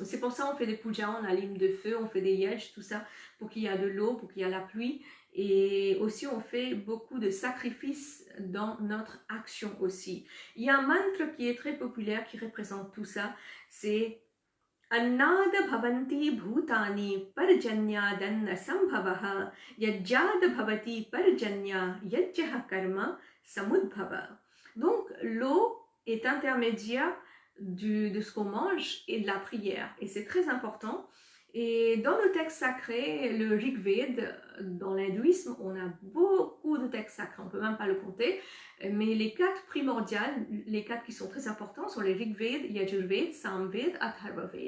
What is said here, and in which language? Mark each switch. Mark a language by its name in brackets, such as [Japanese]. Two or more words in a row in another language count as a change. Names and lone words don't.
[French] C'est pour ça qu'on fait des pujas, on allume de feu, on fait des yaj, tout ça, pour qu'il y ait de l'eau, pour qu'il y ait la pluie. Et aussi, on fait beaucoup de sacrifices dans notre action aussi. Il y a un mantra qui est très populaire, qui représente tout ça, c'est [Sanskrit] अन्नाद् भवन्ति भूतानि पर्जन्यादन्न सम्भवः यज्ञाद् भवति पर्जन्यो यज्ञः कर्म समुद्भवः. [French] Donc l'eau est intermédiaire de ce qu'on mange et de la prière, et c'est très important. Et dans le texte sacré, le Rig Veda, dans l'hindouisme, on a beaucoup de textes sacrés, on ne peut même pas le compter, mais les 4 primordiales, les 4 qui sont très importants sont les Rig Veda, Yajurveda, Samveda, Atharva Veda.